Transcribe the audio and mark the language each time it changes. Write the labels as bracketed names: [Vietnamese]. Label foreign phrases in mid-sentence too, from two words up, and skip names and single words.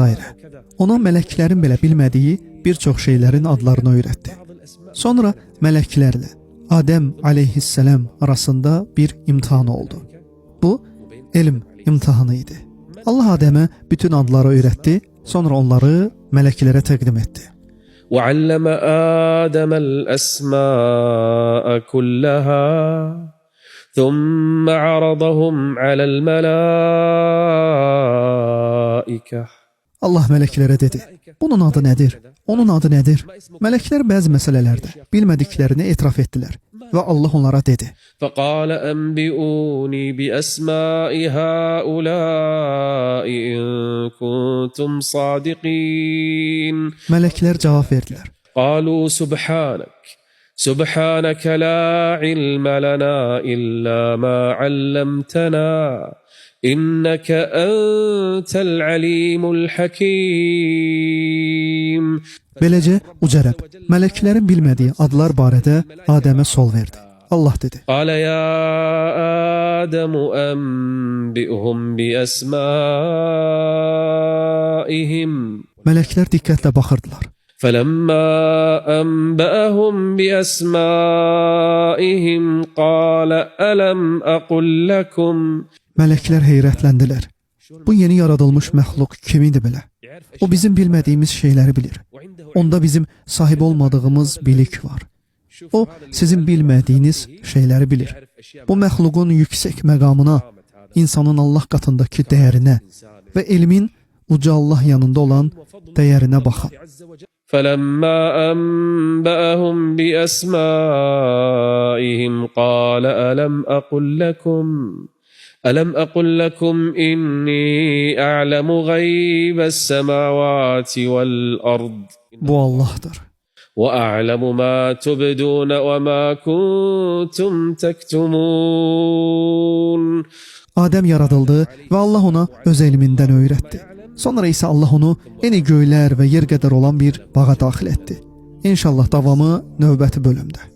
[Azerbaijani] Ona mələklərin belə bilmədiyi bir çox şeylərin adlarını öyrətdi. Sonra mələklərlə Adəm aleyhisselam arasında bir imtihan oldu. Bu, elm imtihanı idi. Allah Adəmə bütün adları öyrətdi, sonra onları mələklərə təqdim etdi. [Arabic] وعلم آدم الأسماء كلها ثم عرضهم على الملائكة. [Azerbaijani] Allah mələklərə dedi, bunun adı nədir? Onun adı nədir? Mələklər bəzi məsələlərdə bilmədiklərini etiraf etdilər və Allah onlara dedi. [Arabic] فقال أنبئوني بأسماء هؤلاء إن كنتم صادقين. [Azerbaijani] Mələklər cavab verdilər. [Arabic] قالوا سبحانك سبحانك لا علم لنا إلا ما علمتنا إنك أنت العليم الحكيم. [Azerbaijani] Beləcə uca Rəbb mələklərin bilmədiyi adlar barədə Adəmə sual verdi. Allah dedi: [Arabic] قال يا آدم أنبئهم بأسمائهم. [Azerbaijani] Mələklər diqqətlə baxırdılar. [Arabic] فلما أنبأهم بأسمائهم قال ألم أقل لكم. [Azerbaijani] Mələklər heyrətləndilər. Bu yeni yaradılmış məxluq kim idi belə? O bizim bilmədiyimiz şeyləri bilir. Onda bizim sahib olmadığımız bilik var. O sizin bilmədiyiniz şeyləri bilir. Bu məxluqun yüksək məqamına, insanın Allah qatındakı dəyərinə və elmin uca Allah yanında olan dəyərinə baxın. [Arabic] فلما أنبأهم بأسمائهم قال ألم أقل لكم إني أعلم غيب السماوات والأرض [Azerbaijani] Bu Allah'dır. [Arabic] وأعلم ما تبدون وما كنتم تكتمون. [Azerbaijani] Adəm yaradıldı və Allah ona öz elmindən öyrətdi. Sonra isə Allah onu eni göylər və yer qədər olan bir bağa daxil etdi. İnşallah davamı növbəti bölümdə.